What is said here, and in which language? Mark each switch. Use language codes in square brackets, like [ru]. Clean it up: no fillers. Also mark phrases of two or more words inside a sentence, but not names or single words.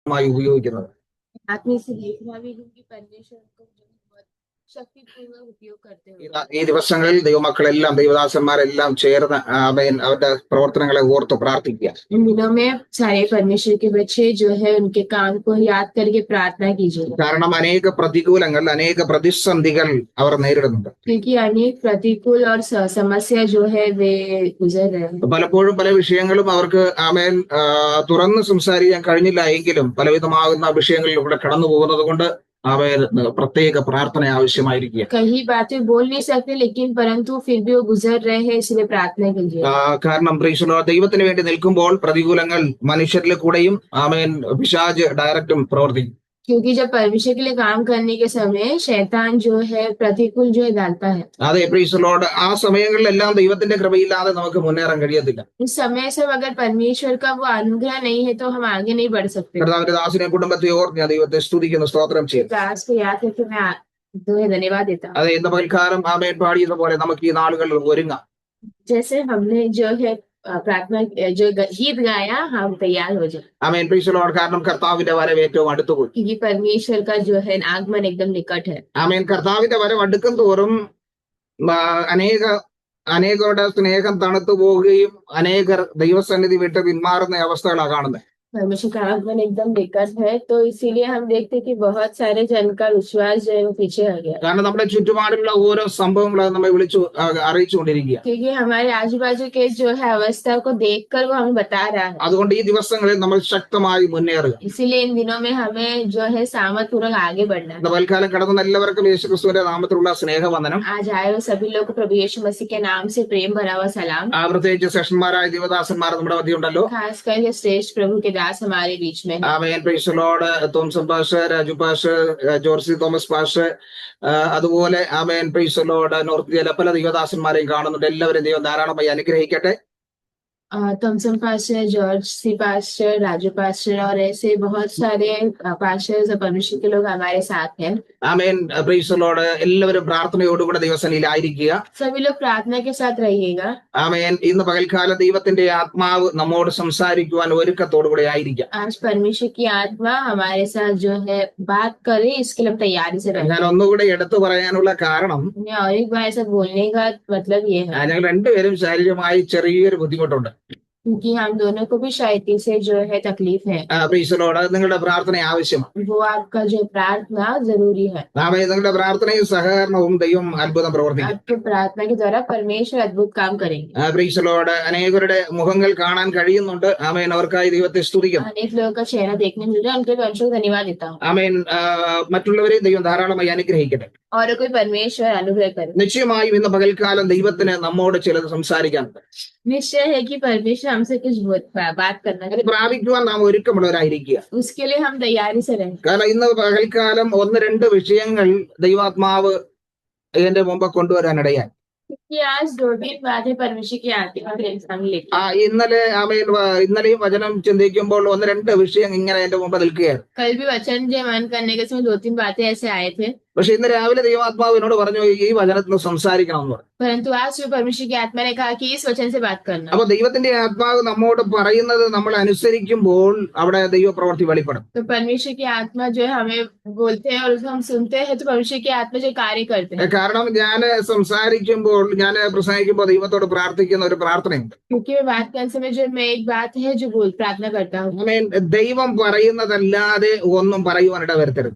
[ml] ഉപയോഗിക്കുന്നത്. [hi] आत्मीय से देखना भी हूँ कि परमेश्वर को जो है बहुत शक्तिपूर्वक उपयोग करते हुए [ml] ഈ ദിവസങ്ങളിൽ ദൈവമക്കളെല്ലാം ദൈവദാസന്മാരെല്ലാം ചേർന്ന് അവരുടെ പ്രവർത്തനങ്ങളെ ഓർത്ത് പ്രാർത്ഥിക്കുക. [hi] इन दिनों में सारे परमेश्वर के बच्चे जो है उनके काम को याद करके प्रार्थना कीजिए, [ml] കാരണം അനേക പ്രതികൂലങ്ങൾ, അനേക പ്രതിസന്ധികൾ അവർ നേരിടുന്നുണ്ട്. [hi] क्योंकि अनेक प्रतिकूल और समस्या जो है वे गुजर रहे हैं. [ml] പലപ്പോഴും പല വിഷയങ്ങളും അവർക്ക് തുറന്ന് സംസാരിക്കാൻ കഴിഞ്ഞില്ല എങ്കിലും പലവിധമാകുന്ന വിഷയങ്ങളിലൂടെ കടന്നു പോകുന്നത് കൊണ്ട് പ്രത്യേക പ്രാർത്ഥന ആവശ്യമായിരിക്കുക. [hi] कई बातें बोल नहीं सकते लेकिन परंतु फिर भी वो गुजर रहे हैं, इसलिए प्रार्थना कीजिए. [ml] കാരണം ദൈവത്തിന് വേണ്ടി നിൽക്കുമ്പോൾ പ്രതികൂലങ്ങൾ മനുഷ്യരിൽ കൂടെയും പിശാച് ഡയറക്റ്റും പ്രവർത്തിക്കും. [hi] क्योंकि जब परमेश्वर के लिए काम करने के समय शैतान जो है प्रतिकूल जो है डालता है. [en] അതെ, Praise the Lord. [ml] ആ സമയങ്ങളിലെല്ലാം ദൈവത്തിന്റെ കൃപയില്ലാതെ നമുക്ക് മുന്നേറാൻ കഴിയത്തില്ല. [hi] उस समय सब अगर परमेश्वर का वो अनुग्रह नहीं है तो हम आगे नहीं बढ़ सकते. [ml] കർത്താവിന്റെ ദാസനെ കുടുംബത്തെ ഓർത്ത് ഞാൻ ദൈവത്തെ സ്തുതിക്കുന്നു, സ്തോത്രം ചെയ്യുന്നു. [hi] दास को याद करके मैं तुम्हें धन्यवाद देता हूँ. [ml] അതെ, ഇന്ന് പകൽക്കാലം പാടിയതുപോലെ നമുക്ക് ഈ നാളുകളിൽ ഒരുങ്ങാം. [hi] जैसे हमने जो है प्रार्थना जो गीत गाया, हम तैयार हो जाए. [en] ആമേൻ, Praise the Lord. [ml] കാരണം കർത്താവിന്റെ വരവ് ഏറ്റവും അടുത്തുപോയി. [hi] क्योंकि परमेश्वर का जो है आगमन एकदम निकट है. [ml] ആമേൻ. കർത്താവിന്റെ വരവ് അടുക്കും തോറും അനേകരുടെ സ്നേഹം തണുത്തു പോവുകയും അനേകർ ദൈവസന്നിധി വിട്ട് പിന്മാറുന്ന അവസ്ഥകളാണ് കാണുന്നത്. [hi] परमेश्वर का आगमन एकदम निकट है, तो इसीलिए हम देखते हैं कि बहुत सारे जन का विश्वास जो है वो पीछे आ गया. [ml] കാരണം നമ്മുടെ ചുറ്റുപാടുള്ള ഓരോ സംഭവങ്ങളും നമ്മെ അറിയിച്ചുകൊണ്ടിരിക്കുക. [hi] क्योंकि हमारे आजू बाजू के जो है अवस्था को देखकर वो हमें बता रहा है. [ml] അതുകൊണ്ട് ഈ ദിവസങ്ങളിൽ നമ്മൾ ശക്തമായി മുന്നേറുക. [hi] इसीलिए इन दिनों में हमें जो है सामर्थपूर्वक आगे बढ़ना है. [ml] തൽക്കാലം കടന്ന എല്ലാവർക്കും യേശുക്രിസ്തുവിന്റെ നാമത്തിലുള്ള സ്നേഹവന്ദനം. [hi] आज आए हुए सभी लोग को प्रभु यीशु मसीह के नाम से प्रेम भरा हुआ सलाम. [ml] പ്രത്യേകിച്ച് സെഷന്മാരായ ദേവദാസന്മാർ നമ്മുടെ മധ്യ ഉണ്ടല്ലോ. [hi] खास करके श्रेष्ठ प्रभु के दास हमारे बीच में. [en] ആമേൻ, Praise the Lord. [ml] തോമസൻ പാസ്റ്റർ, രാജു പാസ്റ്റർ, ജോർസി തോമസ് പാസ്റ്റർ, അതുപോലെ ആമേൻ, [en] Praise the Lord, [ml] നോർത്ത് ജില്ല പല ദൈവദാസന്മാരെയും കാണുന്നുണ്ട്. എല്ലാവരും ദൈവം ധാരാളമായി അനുഗ്രഹിക്കട്ടെ. [hi] थॉमसन पास्टर, जॉर्ज सी पास्टर, राजू पास्टर और ऐसे बहुत सारे पास्टर्स और परमेश्वर के लोग हमारे साथ हैं. [en] ആമേൻ, Praise the Lord. [ml] എല്ലാവരും പ്രാർത്ഥനയോടുകൂടെ ദൈവസന്നിധിയിലായിരിക്കുക. [hi] सभी लोग प्रार्थना के साथ रहिएगा. [ml] ആമേൻ. ഇന്ന് പകൽക്കാലം ദൈവത്തിന്റെ ആത്മാവ് നമ്മോട് സംസാരിക്കുവാൻ ഒരുക്കത്തോടുകൂടെ ആയിരിക്കാം. [hi] आज परमेश्वर की आत्मा हमारे साथ जो है बात करे, इसके लिए हम तैयारी से रहें. [ml] ഞാൻ ഒന്നുകൂടെ എടുത്തു പറയാനുള്ള കാരണം [hi] और एक बार ऐसा बोलने का मतलब ये है [ml] ഞങ്ങൾ രണ്ടുപേരും ശാരീരികമായി ചെറിയൊരു ബുദ്ധിമുട്ടുണ്ട്. [hi] क्योंकि हम दोनों को भी शायद से जो है तकलीफ है. [en] Praise the Lord. [ml] നിങ്ങളുടെ പ്രാർത്ഥന ആവശ്യമാണ്. [hi] वो आपका जो प्रार्थना जरूरी है. [ml] നിങ്ങളുടെ പ്രാർത്ഥനയും സഹകരണവും ദൈവം അത്ഭുതം പ്രവർത്തിക്കും. [hi] आपके प्रार्थना के द्वारा परमेश्वर अद्भुत काम करेंगे. [en] Praise the Lord. [ml] അനേകരുടെ മുഖങ്ങൾ കാണാൻ കഴിയുന്നുണ്ട്. ആമേൻ. അവർക്കായി ദൈവത്തെ സ്തുതിക്കുന്നു. [hi] अनेक लोगों का चेहरा देखने मिल रहा है, उनके परमेश्वर को धन्यवाद देता हूँ. [ml] ആമേൻ. മറ്റുള്ളവരെയും ദൈവം ധാരാളമായി അനുഗ്രഹിക്കട്ടെ. [hi] और कोई परमेश्वर अनुग्रह करे. [ml] നിശ്ചയമായും ഇന്ന് പകൽക്കാലം ദൈവത്തിന് നമ്മോട് ചിലത് സംസാരിക്കാനുണ്ട്. [hi] निश्चय है कि परमेश्वर हमसे कुछ बात करना [ml] അത് പ്രാപിക്കുവാൻ നാം ഒരുക്കമുള്ളവരായിരിക്കുക. [hi] उसके लिए हम तैयारी से रहें. [ml] കാരണം ഇന്ന് പകൽക്കാലം ഒന്ന് രണ്ട് വിഷയങ്ങൾ ദൈവാത്മാവ് എന്റെ മുമ്പ് കൊണ്ടുവരാനിടയായി. [hi] क्योंकि आज 2-3 बातें परमेश्वर की आत्मा के इंसान लेके. [ml] ഇന്നലെയും വചനം ചിന്തിക്കുമ്പോൾ ഒന്ന് രണ്ട് വിഷയം ഇങ്ങനെ എന്റെ മുമ്പ് നിൽക്കുകയായിരുന്നു. [hi] कल भी वचन जय मन करने के समय 2-3 बातें ऐसे आए थे. [ml] പക്ഷെ ഇന്ന് രാവിലെ ദൈവാത്മാവ് എന്നോട് പറഞ്ഞു ഈ വചനത്തിൽ സംസാരിക്കണം എന്ന് പറഞ്ഞു. [hi] परंतु आज जो परमेश्वर की आत्मा ने कहा कि इस वचन से बात करना. [ml] അപ്പൊ ദൈവത്തിന്റെ ആത്മാവ് നമ്മോട് പറയുന്നത് നമ്മൾ അനുസരിക്കുമ്പോൾ അവിടെ ദൈവപ്രവൃത്തി വെളിപ്പെടും. [hi] तो परमेश्वर की आत्मा जो है हमें बोलते हैं और उसको हम सुनते हैं, तो परमेश्वर की आत्मा जो कार्य करते हैं. [ml] കാരണം ഞാൻ പ്രസംഗിക്കുമ്പോൾ ദൈവത്തോട് പ്രാർത്ഥിക്കുന്ന ഒരു പ്രാർത്ഥനയുണ്ട്. [hi] क्योंकि मैं बात करने समय जो मैं एक बात है जो प्रार्थना करता हूँ. [ml] ദൈവം പറയുന്നതല്ലാതെ ഒന്നും പറയുവാനിട വരുത്തരുത്.